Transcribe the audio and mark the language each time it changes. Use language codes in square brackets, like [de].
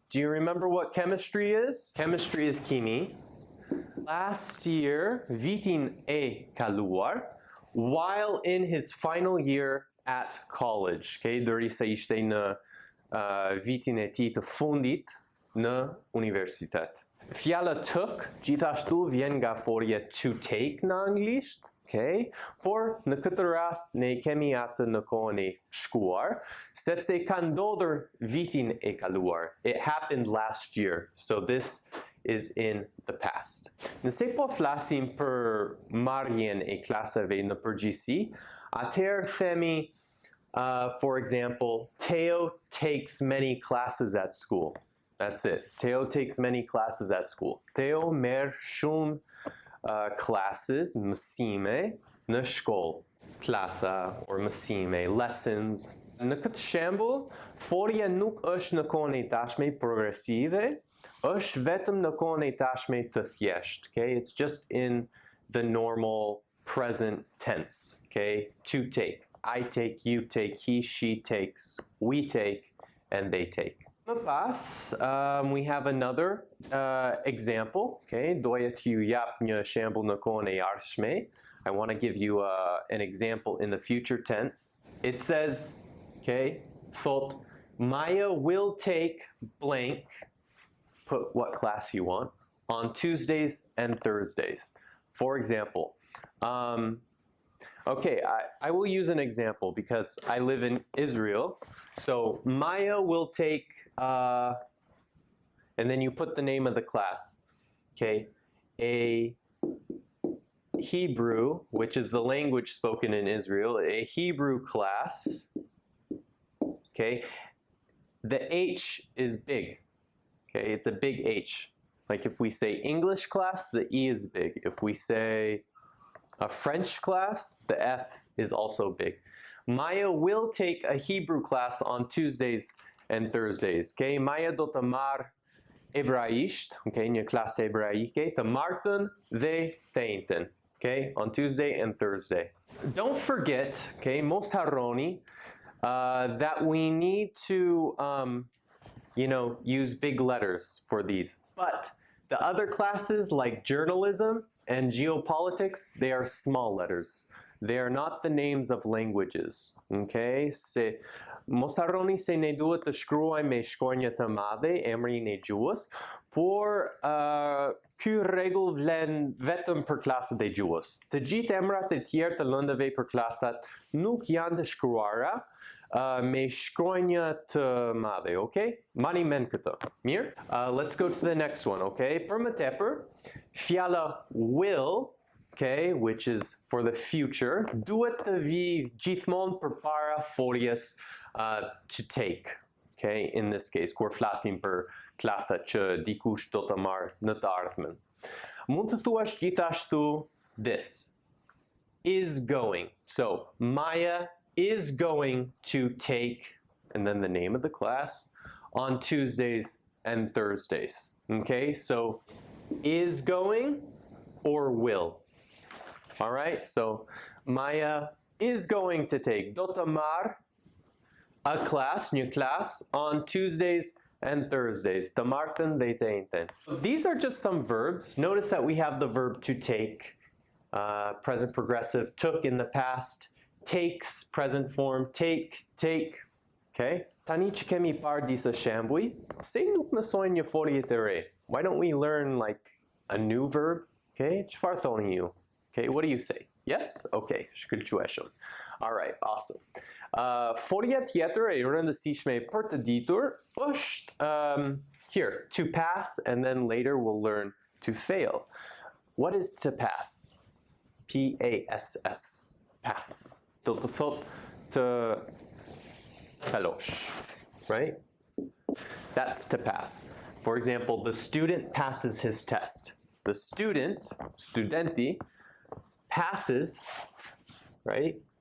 [en] Do you remember what chemistry is? Chemistry is keni. Last year, [sq] vitin e kaluar, [en] while in his final year at college. [sq] Okay, derisa ishte në vitin e tij të fundit në universitet. Fjala took gjithashtu vjen nga folja to take në anglisht, okay? Por në këtë rast ne kemi atë në kohën e shkuar, sepse ka ndodhur vitin e kaluar. [en] It happened last year, so this is in the past. [sq] Nëse po flasim për marrjen e klasave në përgjithësi, atëherë themi, [en] for example, Theo takes many classes at school. That's it. Theo takes many classes at school. [sq] Theo merr shumë classes, mësime, në shkollë. Klasa, or mësime, lessons. Në këtë shembull, folja nuk është në kohën e tashme progresive, është vetëm në kohën e tashme të thjeshtë. [en] Okay? It's just in the normal present tense. Okay? To take. I take, you take, he, she takes, we take, and they take. We have another example. Okay, doja t'ju jap një shembull në kohën e ardhshme. I want to give you an example in the future tense. It says, okay, thought Maya will take blank, put what class you want, on Tuesdays and Thursdays. For example, okay, I will use an example because I live in Israel. So Maya will take, and then you put the name of the class, okay? A Hebrew, which is the language spoken in Israel, a Hebrew class, okay? The H is big, okay? It's a big H. Like if we say English class, the E is big. If we say a French class, the F is also big. Maya will take a Hebrew class on Tuesdays and Thursdays. [sq] Okay, Maya do të marr hebraisht, okay, një klasë hebraike, të martën dhe të njëjtën, okay, [en] on Tuesday and Thursday. Don't forget, okay, [sq] mos harroni, [en] that we need to, use big letters for these. But the other classes like journalism and geopolitics, they are small letters. They are not the names of languages. Okay? [sq] Mos harroni se ne duhet të shkruajmë me shkronjë të madhe emrin e gjuhës, por ky rregull vlen vetëm për klasat e gjuhës. Të gjithë emrat e tjerë të lëndëve për klasat nuk janë të shkruara me shkronjë të madhe, okay? Mani mend këtë. Mirë? [en] Let's go to the next one, okay? [sq] Për më tepër, fjala will, okay, [en] which is for the future, [sq] duhet të vi gjithmonë përpara foljes to take, okay, [en] in this case, [sq] kur flasim për klasat që dikush do të marrë në të ardhmen. Mund të thuash gjithashtu [en] this, is going. So, Maya is going to take, and then the name of the class, on Tuesdays and Thursdays, okay? So, is going or will. All right, so Maya is going to take, [sq] do të marr [en] a class, [sq] një class, [en] on Tuesdays and Thursdays, [sq] të martën dhe të njëjtën. [en] These are just some verbs. Notice that we have the verb to take, present progressive, took in the past, takes, present form, take, okay? [sq] Tani që kemi parë disa shembuj, se nuk mësojnë një folje të re? [en] Why don't we learn like a new verb? [sq] Okay, çfarë thoni ju? [en] Okay, what do you say? Yes? Okay, [sq] shkëlqyeshëm. [en] All right, awesome. [sq] Folja tjetër e rëndësishme për të ditur është [en] here, to pass, and then later we'll learn to fail. What is to pass? P-A-S-S. Pass. [sq] Do të thot të kalosh, right? [en] That's to pass. For example, the student passes his test. The student, studenti, passes, right?